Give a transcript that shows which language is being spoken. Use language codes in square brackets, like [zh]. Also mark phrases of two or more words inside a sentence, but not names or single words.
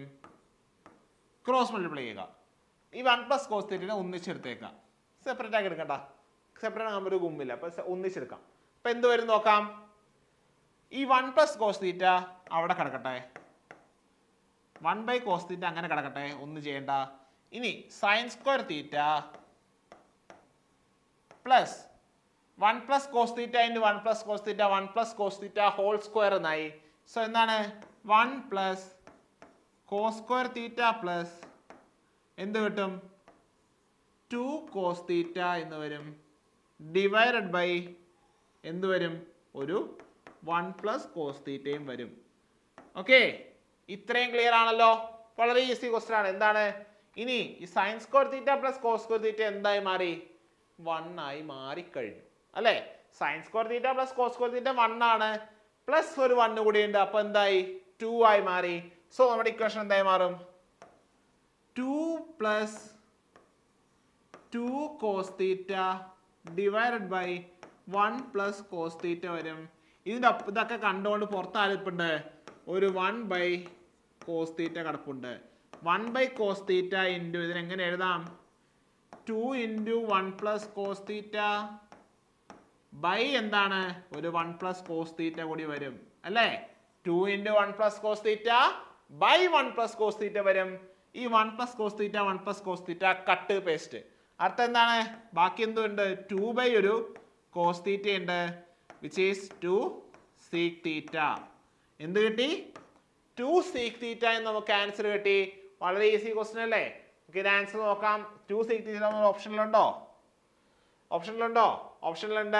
[en] cross multiply [ml] ചെയ്യുക. ഈ [en] 1 plus cos theta [ml] ഒന്നിച്ചെടുത്തേക്കാം, സെപ്പറേറ്റ് ആക്കി എടുക്കണ്ട. സെപ്പറേറ്റ് ആകുമ്പോൾ ഒരു ഗുമ്മില്ല, അപ്പൊ ഒന്നിച്ചെടുക്കാം. അപ്പൊ എന്ത് വരും നോക്കാം. ഈ [en] 1 plus cos theta [ml] അവിടെ കിടക്കട്ടെ, [en] 1/cos theta [ml] അങ്ങനെ കിടക്കട്ടെ, ഒന്നും ചെയ്യണ്ട. [en] ഇനി sin square theta plus 1 plus cos theta into 1 plus cos theta 1 plus cos theta whole square എന്നായി. [ml] സോ എന്താണ് [en] 1 plus cos square theta plus [ml] എന്ത് കിട്ടും [en] 2 cos theta [ml] എന്ന് വരും, [en] divided by [ml] എന്ത് വരും, ഒരു [en] 1 plus cos theta [ml] വരും. ഓക്കെ, ഇത്രയും ക്ലിയർ ആണല്ലോ. വളരെ [en] easy question [ml] ആണ്. എന്താണ് ഇനി ഈ [en] sin square theta plus cos square theta [ml] എന്തായി മാറി, 1 ആയി മാറിക്കഴിഞ്ഞു അല്ലേ. [en] sin square theta plus cos square theta [ml] 1 ആണ്, പ്ലസ് ഒരു 1 കൂടി ഉണ്ട്, അപ്പൊ എന്തായി 2 ആയി മാറി. സോ നമ്മുടെ ഇക്വേഷൻ എന്തായി മാറും, [en] 2 plus 2 cos theta divided by 1 plus cos theta [ml] വരും. ഇതിന്റെ ഇതൊക്കെ കണ്ടുകൊണ്ട് പുറത്ത് ആരിപ്പുണ്ട്, ഒരു [en] 1/cos theta [ml] കിടപ്പുണ്ട്. [en] 1/cos theta into [ml] ഇതിനെങ്ങനെ എഴുതാം, [en] 2 into 1 plus cos theta by [ml] എന്താണ് ഒരു [en] 1 plus cos theta [ml] കൂടി വരും അല്ലേ. [en] 2 into 1 plus cos theta ബൈ 1 plus cos theta വരും. ഈ 1 plus cos theta 1 plus cos theta cut paste. [ml] അർത്ഥം എന്താണ്, ബാക്കി എന്തുണ്ട്, [en] 2 by [ml] ഒരു cos theta ഉണ്ട്, [en] which is 2 sec theta. [ml] എന്ത് കിട്ടി, [en] 2 sec theta [ml] എന്ന് നമുക്ക് ആൻസർ കിട്ടി. വളരെ [en] easy question [ml] അല്ലേ. നമുക്ക് ഇത് ആൻസർ നോക്കാം. [en] 2 sec theta [ml] ഓപ്ഷനിലുണ്ടോ, ഓപ്ഷനിലുണ്ട്.